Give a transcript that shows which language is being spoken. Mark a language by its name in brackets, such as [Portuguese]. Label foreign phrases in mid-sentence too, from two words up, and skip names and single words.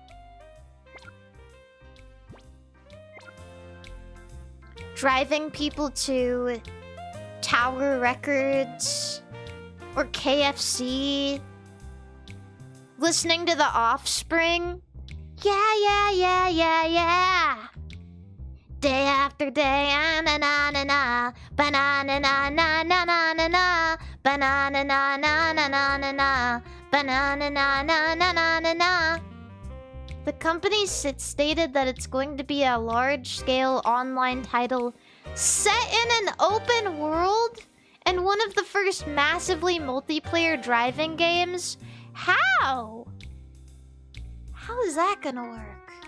[English] Driving people to Tower Records or KFC. Listening to The Offspring. Yeah, yeah, yeah, yeah, yeah. Day after day, na na na na, banana na na na na na na, banana na na na na na na, banana na na na na na na. The company stated that it's going to be a large-scale online title set in an open world and one of the first massively multiplayer driving games. How? How is that gonna work?